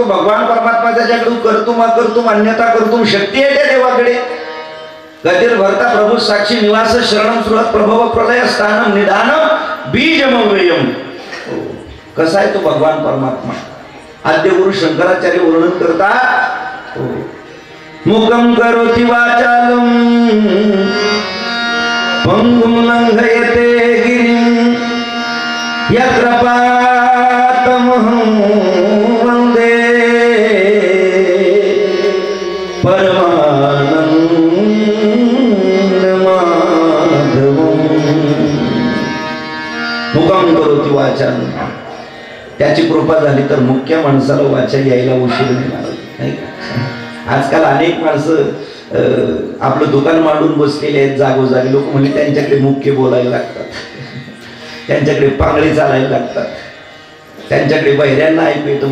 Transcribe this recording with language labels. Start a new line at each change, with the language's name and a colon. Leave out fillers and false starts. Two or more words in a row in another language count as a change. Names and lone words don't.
Marathi: भगवान परमात्मा त्याच्याकडे
Sanskrit: कर्तुम अन्यथा कर्तुम
Marathi: शक्ती आहे त्या देवाकडे.
Sanskrit: गतीर भरता प्रभू साक्षी निवास शरणम सुरत प्रभव प्रलय स्थानम निधानम बीजमव्ययम.
Marathi: कसा आहे तो भगवान परमात्मा. आद्य गुरु शंकराचार्य वर्णन करतात
Sanskrit: मुखम करोति वाचालम पंगुम लंघयते गिरिं यत्र पातमहं वन्दे परमानंद माधवं. मुखम करोति वाचालम.
Marathi: त्याची कृपा झाली तर मुख्य माणसाला वाचा यायला उशीर नाही का. आजकाल अनेक माणसं आपलं दुकान मांडून बसलेले आहेत जागोजागी. लोक म्हणजे त्यांच्याकडे मुख्य बोलायला लागतात, त्यांच्याकडे पांगडी चालायला लागतात, त्यांच्याकडे बहिऱ्यांना ऐकू येतं.